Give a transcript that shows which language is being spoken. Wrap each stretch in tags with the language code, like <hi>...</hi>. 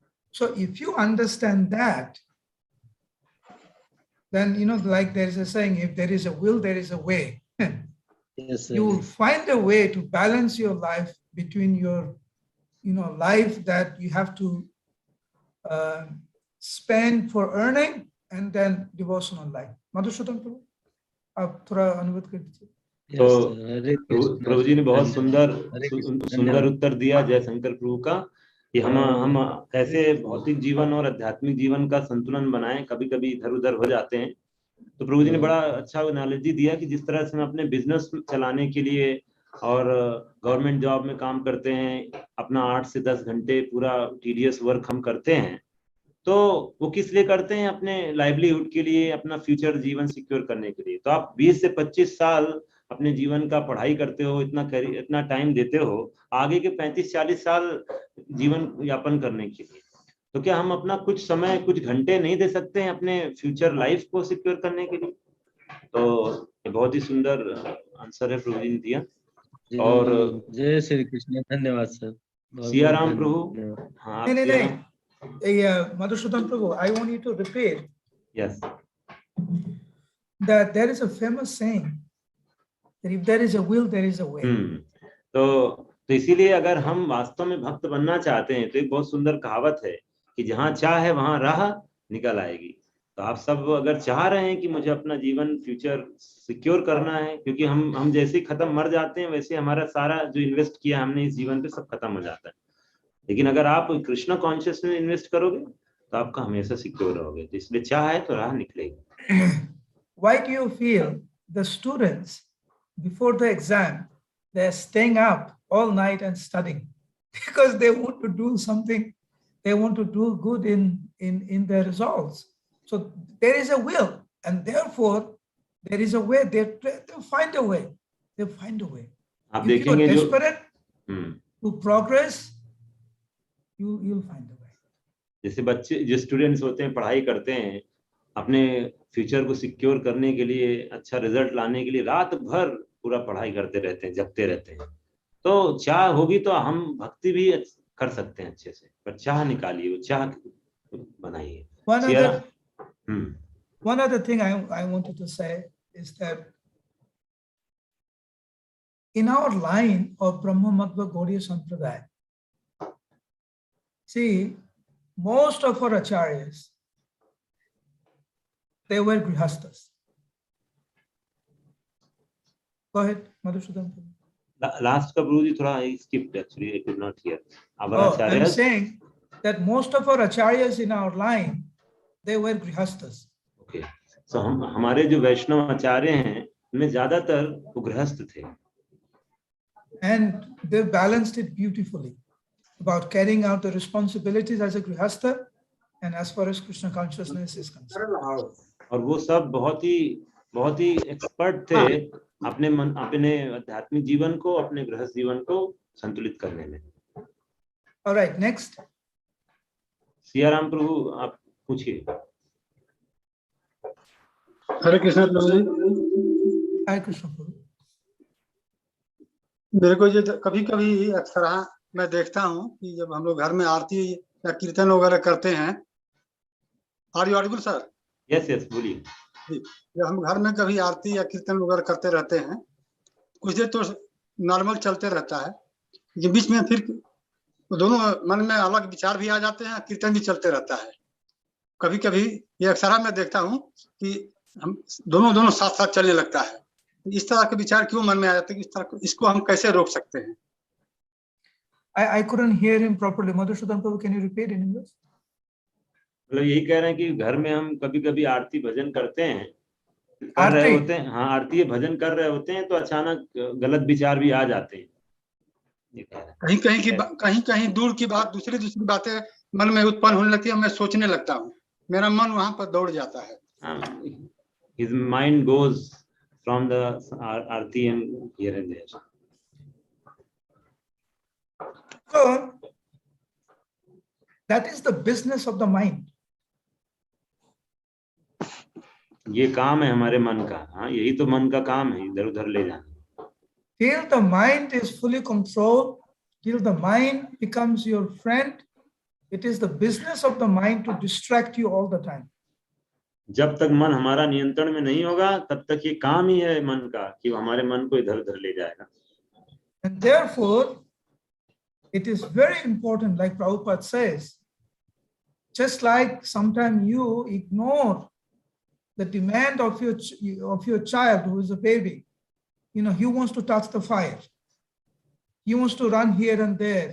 <en>So if you understand that, then, like there is a saying, if there is a will, there is a way. Yes, sir. You will find a way to balance your life between your, life that you have to spend for earning and then devotional life.</en> <hi>Madhusudhan Prabhu, आप थोड़ा अनुवाद कर दीजिए। तो प्रभु जी ने बहुत सुंदर उत्तर दिया जय शंकर प्रभु का कि हम कैसे भौतिक जीवन और आध्यात्मिक जीवन का संतुलन बनाएं, कभी कभी इधर उधर हो जाते हैं। तो प्रभु जी ने बड़ा अच्छा एनालॉजी दिया कि जिस तरह से हम अपने बिजनेस चलाने के लिए और गवर्नमेंट जॉब में काम करते हैं, अपना 8 से 10 घंटे पूरा टीडियस वर्क हम करते हैं, तो वो किस लिए करते हैं? अपने लाइवलीहुड के लिए, अपना फ्यूचर जीवन सिक्योर करने के लिए। तो आप 20 से 25 साल अपने जीवन का पढ़ाई करते हो, इतना टाइम देते हो आगे के 35-40 साल जीवन यापन करने के लिए, तो क्या हम अपना कुछ समय, कुछ घंटे नहीं दे सकते हैं अपने फ्यूचर लाइफ को सिक्योर करने के लिए? तो ये बहुत ही सुंदर आंसर है प्रभु जी ने दिया। और जय श्री कृष्ण, धन्यवाद सर, सिया राम प्रभु। हाँ,</hi> <en>नहीं, Madhusudan Prabhu, I want you to repeat. Yes. That there is a famous saying that if there is a will, there is a way.</en> <hi>तो इसीलिए अगर हम वास्तव में भक्त बनना चाहते हैं तो एक बहुत सुंदर कहावत है कि जहाँ चाह है वहां राह निकल आएगी। तो आप सब अगर चाह रहे हैं कि मुझे अपना जीवन फ्यूचर सिक्योर करना है, क्योंकि हम जैसे ही खत्म मर जाते हैं वैसे हमारा सारा जो इन्वेस्ट किया हमने इस जीवन पे सब खत्म हो जाता है। लेकिन अगर आप कृष्ण कॉन्शियस में इन्वेस्ट करोगे तो आपका हमेशा सिक्योर रहोगे। तो इसलिए चाह है तो राह निकलेगी।</hi> <en>Why do you feel the students before the exam they're staying up all night and studying? Because they want to do something, they want to do good in their results. So there is a will, and therefore there is a way. They'll find a way. They'll find a way. If you are desperate to progress, you'll find a way.</en> <hi>जैसे बच्चे, जो students होते हैं, पढ़ाई करते हैं, अपने future को सिक्योर करने के लिए, अच्छा रिजल्ट लाने के लिए रात भर पूरा पढ़ाई करते रहते हैं, जगते रहते हैं। तो चाह होगी तो हम भक्ति भी कर सकते हैं अच्छे से, पर चाह निकालिए, वो चाह बनाइए।</hi> <en>One other thing I wanted to say is that in our line of Brahma Madhva Gaudiya Sampradaya, see, most of our acharyas, they were grihastas. Go ahead, Madhusudan.</en> <hi>Last ka Prabhuji thoda</hi> <en>I skipped actually, I could not hear. I'm saying that most of our acharyas in our line, they were grihastas. Okay.</en> <hi>So हमारे जो वैष्णव आचार्य हैं उनमें ज्यादातर वो गृहस्थ थे।</hi> <en>And they balanced it beautifully about carrying out the responsibilities as a grihastha and as far as Krishna consciousness is concerned.</en> <hi>और वो सब बहुत ही एक्सपर्ट थे अपने आध्यात्मिक जीवन को, अपने गृहस्थ जीवन को संतुलित करने में।</hi> <en>All right, next.</en> <hi>सियाराम प्रभु, आप पूछिए। हरे कृष्ण प्रभु जी। हरे कृष्ण प्रभु। मेरे को ये कभी कभी अक्सर मैं देखता हूँ कि जब हम लोग घर में आरती या कीर्तन वगैरह करते हैं,</hi> <en>Are you audible sir?</en> <hi>Yes बोलिए। जब हम घर में कभी आरती या कीर्तन वगैरह करते रहते हैं, कुछ देर तो नॉर्मल चलते रहता है, ये बीच में फिर दोनों मन में अलग विचार भी आ जाते हैं, कीर्तन भी चलते रहता है। कभी कभी ये अक्सर मैं देखता हूँ कि हम दोनों साथ साथ चलने लगता है। इस तरह के विचार क्यों मन में आ जाते हैं? इस तरह इसको हम कैसे रोक सकते हैं?</hi> <en>I couldn't hear him properly. Madhusudan Prabhu, can you repeat in English?</en> <hi>मतलब यही कह रहे हैं कि घर में हम कभी कभी आरती भजन करते हैं, कर रहे होते हैं, हाँ आरती भजन कर रहे होते हैं, तो अचानक गलत विचार भी आ जाते हैं। कहीं दूर की बात, दूसरी बातें मन में उत्पन्न होने लगती है, मैं सोचने लगता हूँ, मेरा मन वहां पर दौड़ जाता है।</hi> <en>His mind goes from the arti and here and there. So that is the business of the mind.</en> <hi>ये काम है हमारे मन का, हाँ यही तो मन का काम है, इधर उधर ले जाना।</hi> <en>Till the mind is fully controlled, till the mind becomes your friend, it is the business of the mind to distract you all the time.</en> <hi>जब तक मन हमारा नियंत्रण में नहीं होगा तब तक ये काम ही है मन का कि वो हमारे मन को इधर उधर ले जाएगा।</hi> <en>And therefore it is very important, like Prabhupada says, just like sometimes you ignore the demand of your child who is a baby. You know, he wants to touch the fire. He wants to run here and there.</en>